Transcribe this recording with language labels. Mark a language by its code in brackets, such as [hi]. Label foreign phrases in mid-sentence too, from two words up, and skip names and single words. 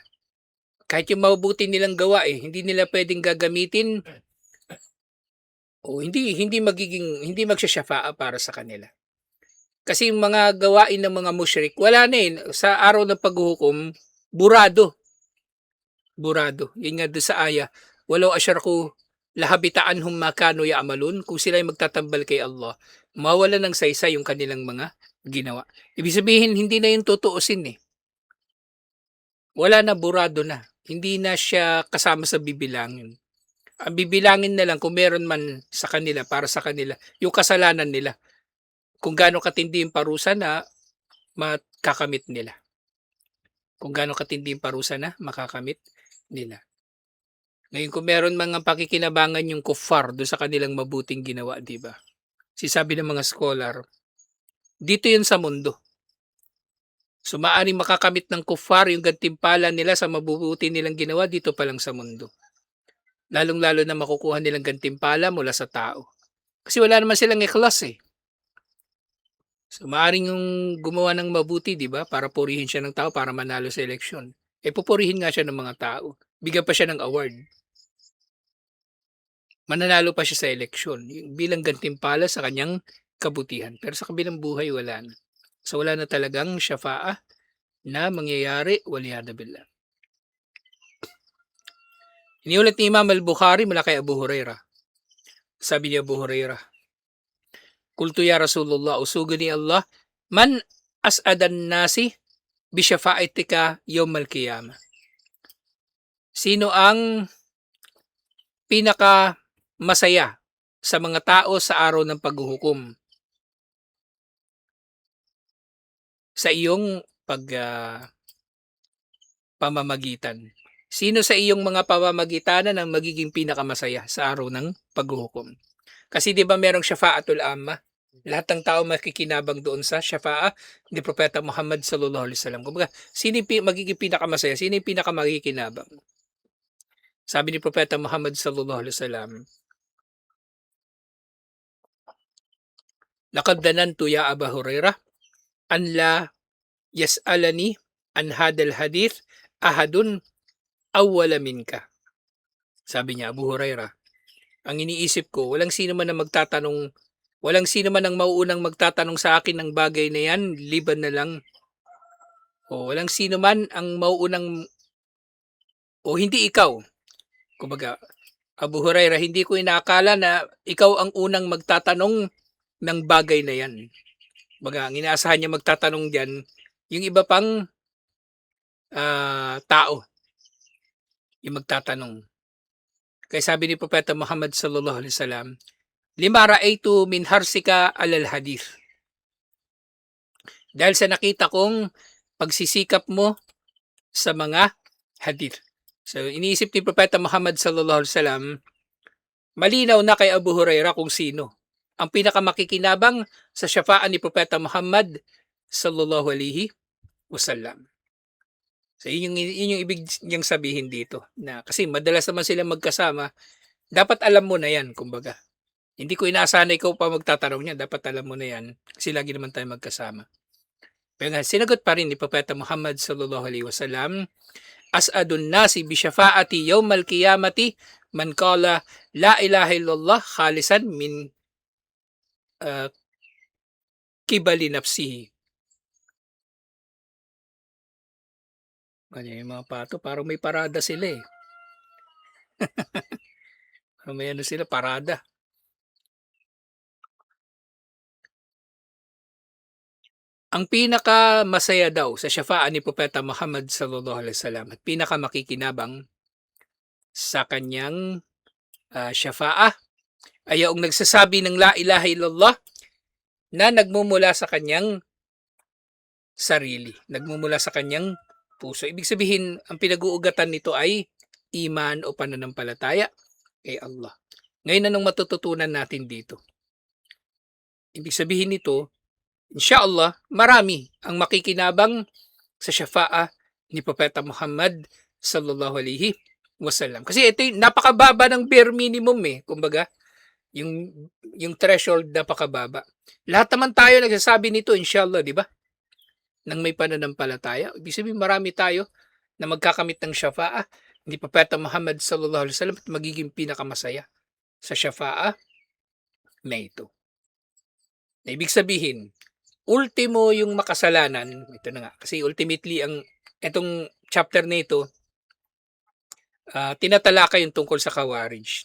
[tl] Kahit yung mabubuti nilang gawa, eh, hindi nila puwedeng gagamitin o hindi magsya-shafaa para sa kanila. Kasi yung mga gawain ng mga mushrik, wala na, eh, sa araw ng paghuhukom, burado. Burado. Yun nga do'n sa aya, [ar] "ولو أشركوا لحبط عنهم ما كانوا يعملون." [tl] Kung sila'y magtatambal kay Allah, mawawalan ng saysay yung kanilang mga ginawa. Ibig sabihin hindi na yun tutuusin, eh. Wala na, burado na. Hindi na siya kasama sa bibilangin. Ang bibilangin na lang kung meron man sa kanila, para sa kanila, yung kasalanan nila. Kung gaano katindi yung parusa na makakamit nila. Kung gaano katindi yung parusa na makakamit nila. Ngayon kung meron mga pakikinabangan yung kuffar do sa kanilang mabuting ginawa, 'di ba? Sabi ng mga scholar, dito 'yun sa mundo. So maaaring makakamit ng kuffar yung gantimpala nila sa mabubuti nilang ginawa dito pa lang sa mundo. Lalong-lalo na makukuha nilang gantimpala mula sa tao. Kasi wala naman silang ikhlas, eh. So maaaring yung gumawa ng mabuti, 'di ba, para purihin siya ng tao para manalo sa eleksyon. Eh pupurihin nga siya ng mga tao. Bigyan pa siya ng award. Mananalo pa siya sa eleksyon bilang gantimpala sa kanyang kabutihan. Pero sa kabilang buhay wala na. So wala na talagang syafa'ah na mangyayari, [ar] والعياذ بالله. [tl] Iniulat ni Imam al-Bukhari mula kay Abu Hurairah. Sabi ni Abu Hurairah, [ar] "قلت يا رسول الله, [tl] usugan ni Allah, [ar] من أسعد الناس بشفاعتك يوم القيامة." [tl] Sino ang pinaka masaya sa mga tao sa araw ng paghuhukom? Sa iyong pamamagitan. Sino sa iyong mga pamamagitanan ang magiging pinakamasaya sa araw ng paghuhukom? Kasi 'di ba merong [ar] شفاعة العامة? [tl] Lahat ng tao makikinabang doon sa syafa'ah ni Propeta Muhammad [ar] صلى الله عليه وسلم. [tl] Kumbaga, sino yung magiging pinakamasaya? Sino yung pinakamakikinabang? Sabi ni Propeta Muhammad [ar] صلى الله عليه وسلم لقد ظننت يا أبا هريرة أن لا يسألني عن هذا الحديث أحد أول منك." [tl] Sabi niya, Abu Hurairah, ang iniisip ko, walang sino man na magtatanong Walang sino man ang mauunang magtatanong sa akin ng bagay na yan, liban na lang. O walang sino man ang mauunang o hindi ikaw. Kumbaga, Abu Hurairah, hindi ko inaakala na ikaw ang unang magtatanong ng bagay na yan. Kumbaga, ang inaasahan niya magtatanong diyan, yung iba pang tao, yung magtatanong. Kaya sabi ni Propeta Muhammad [ar] صلى الله عليه وسلم لما رأيت من حرصك على الحديث. [tl] Dahil sa nakita kong pagsisikap mo sa mga hadith. So iniisip ni Propeta Muhammad [ar] صلى الله عليه وسلم, [tl] malinaw na kay Abu Hurairah kung sino ang pinakamakikinabang sa syafaan ni Propeta Muhammad [ar] صلى الله عليه وسلم. [tl] So yun yung ibig niyang sabihin dito, na kasi madalas naman sila magkasama, dapat alam mo na yan, kumbaga. Hindi ko inaasahan na ikaw pa magtatanong niya, dapat alam mo na yan kasi lagi naman tayo magkasama. Pero nga, sinagot pa rin ni Propeta Muhammad [ar] صلى الله عليه وسلم أسعد الناس بشفاعتي يوم القيامة من قال لا إله إلا الله خالصا من قبل نفسه. [tl] Ganyan yung mga pato, parang may parada sila eh. Parang may ano sila, parada. Ang pinakamasaya daw sa syafaan ni Propeta Muhammad [ar] صلى الله عليه وسلم [tl] at pinakamakikinabang sa kanyang syafaah ay yung nagsasabi ng [ar] لا إله إلا الله [tl] na nagmumula sa kanyang sarili, nagmumula sa kanyang puso. Ibig sabihin, ang pinag-uugatan nito ay iman o pananampalataya kay Allah. Ngayon, anong matututunan natin dito? Ibig sabihin nito, inshallah, marami ang makikinabang sa syafa'a ni Propeta Muhammad [ar] صلى الله عليه وسلم. [tl] Kasi ito yung napakababa ng [en] bare minimum [tl] eh. Kumbaga, yung, yung threshold napakababa. Lahat naman tayo nagsasabi nito, inshallah, di ba? Nang may pananampalataya. Ibig sabihin, marami tayo na magkakamit ng syafa'a ni Propeta Muhammad [ar] صلى الله عليه وسلم [tl] at magiging pinakamasaya sa syafa'a na ito. Na ibig sabihin, ultimo yung makasalanan, ito na nga, kasi ultimately itong chapter na ito, tinatalakay yung tungkol sa Khawarij.